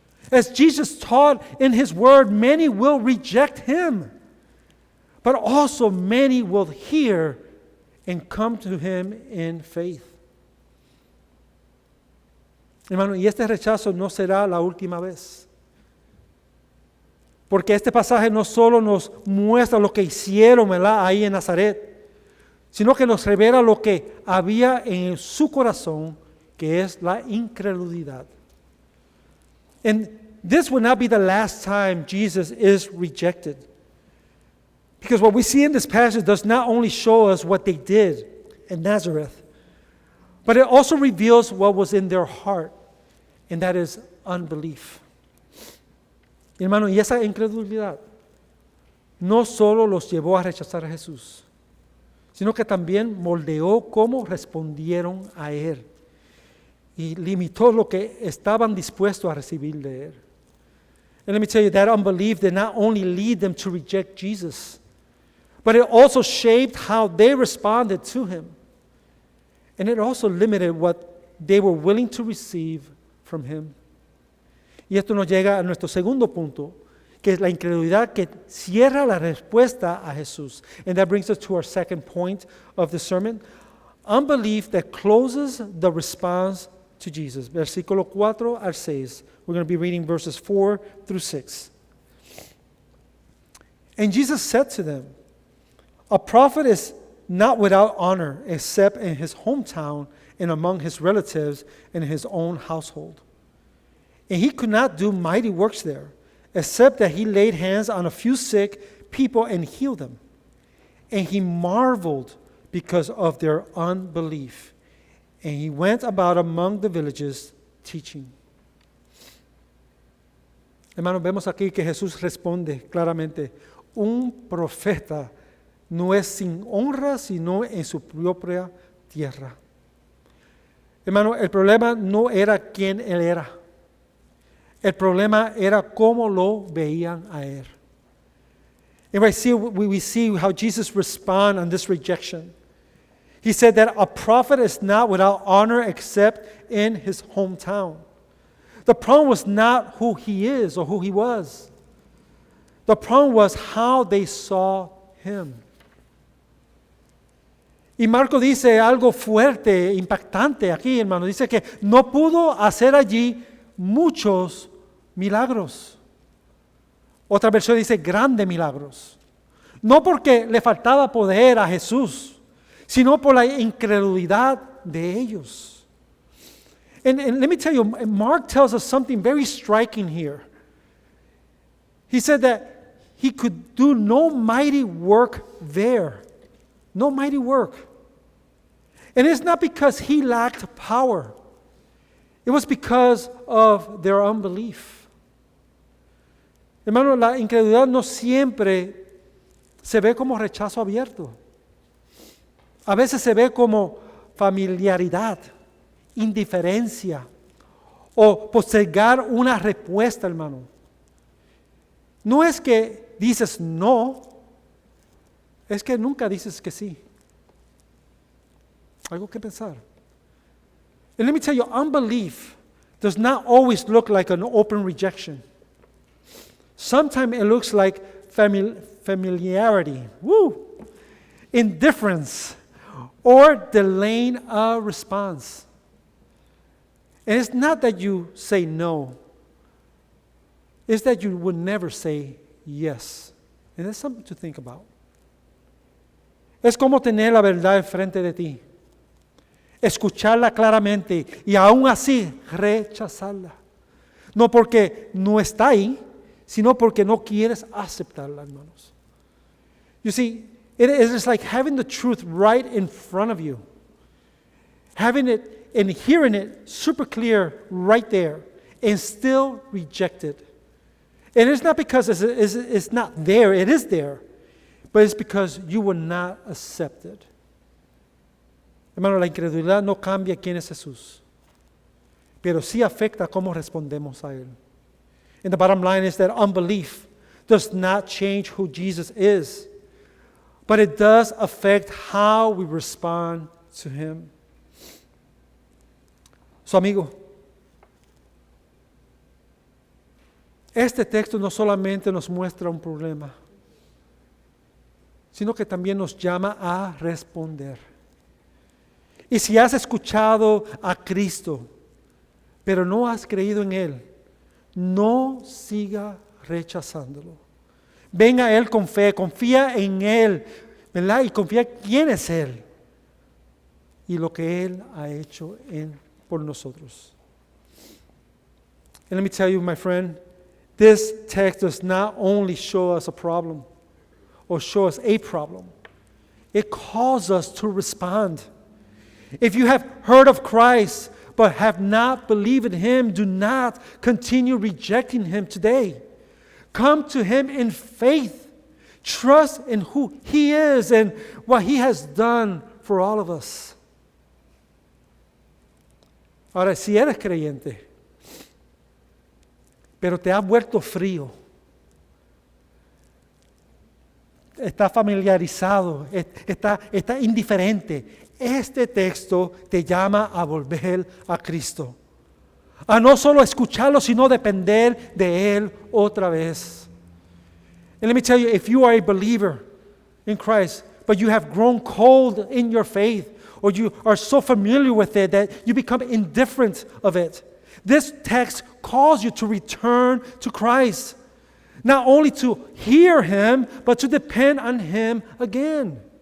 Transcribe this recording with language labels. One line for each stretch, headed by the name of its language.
English: As Jesus taught in His Word, many will reject Him. But also many will hear and come to Him in faith.
Spanish: Hermano, y este rechazo no será la última vez. Porque este pasaje no solo nos muestra lo que hicieron, ¿verdad?, ahí en Nazaret, sino que nos revela lo que había en su corazón, que es la incredulidad.
English: And this will not be the last time Jesus is rejected. Because what we see in this passage does not only show us what they did in Nazareth, but it also reveals what was in their heart, and that is unbelief.
Spanish: Hermano, y esa incredulidad no solo los llevó a rechazar a Jesús, sino que también moldeó cómo respondieron a Él y limitó lo que estaban dispuestos a recibir de Él.
English: And let me tell you, that unbelief did not only lead them to reject Jesus, but it also shaped how they responded to Him. And it also limited what they were willing to receive from Him.
Spanish: Y esto nos llega a nuestro segundo punto, que es la incredulidad que cierra la respuesta a Jesús.
English: And that brings us to our second point of the sermon. Unbelief that closes the response to Jesus.
Spanish: Versículo 4 al 6.
English: We're going to be reading verses 4 through 6. And Jesus said to them, "A prophet is not without honor except in his hometown and among his relatives and in his own household. And he could not do mighty works there, except that he laid hands on a few sick people and healed them. And he marveled because of their unbelief. And he went about among the villages teaching."
Spanish: Hermanos, vemos aquí que Jesús responde claramente: un profeta no es sin honra, sino en su propia tierra. Hermano, el problema no era quién Él era. El problema era cómo lo veían a Él.
English: And we see how Jesus responds on this rejection. He said that a prophet is not without honor except in his hometown. The problem was not who he is or who he was. The problem was how they saw him.
Spanish: Y Marco dice algo fuerte, impactante aquí, hermano. Dice que no pudo hacer allí muchos milagros. Otra versión dice grandes milagros. No porque le faltaba poder a Jesús, sino por la incredulidad de ellos.
English: And let me tell you, Mark tells us something very striking here. He said that he could do no mighty work there. No mighty work. And it's not because he lacked power. It was because of their unbelief.
Spanish: Hermano, la incredulidad no siempre se ve como rechazo abierto. A veces se ve como familiaridad, indiferencia o postergar una respuesta, hermano. No es que dices no, es que nunca dices que sí. Algo que pensar.
English: And let me tell you, unbelief does not always look like an open rejection. Sometimes it looks like familiarity, indifference, or delaying a response. And it's not that you say no. It's that you would never say yes. And that's something to think about.
Spanish: Es como tener la verdad enfrente de ti. Escucharla claramente y aún así rechazarla. No porque no está ahí, sino porque no quieres aceptarla, hermanos.
English: You see, it is like having the truth right in front of you. Having it and hearing it super clear right there and still reject it. And it's not because it's not there, it is there, but it's because you will not accept it.
Spanish: Hermano, la incredulidad no cambia quién es Jesús, pero sí afecta cómo respondemos a Él.
English: And the bottom line is that unbelief does not change who Jesus is, but it does affect how we respond to Him.
Spanish: So, amigo, este texto no solamente nos muestra un problema, sino que también nos llama a responder. Y si has escuchado a Cristo, pero no has creído en Él, no siga rechazándolo. Venga a Él con fe, confía en Él, ¿verdad? Y confía quién es Él y lo que Él ha hecho por nosotros.
English: And let me tell you, my friend, this text does not only show us a problem or show us a problem, it calls us to respond. If you have heard of Christ but have not believed in Him, do not continue rejecting Him today. Come to Him in faith. Trust in who He is and what He has done for all of us.
Spanish: Ahora, si eres creyente, pero te has vuelto frío, está familiarizado, está indiferente, este texto te llama a volver a Cristo. A no solo escucharlo, sino depender de Él otra vez.
English: And let me tell you, if you are a believer in Christ, but you have grown cold in your faith, or you are so familiar with it that you become indifferent of it, this text calls you to return to Christ. Not only to hear Him, but to depend on Him again.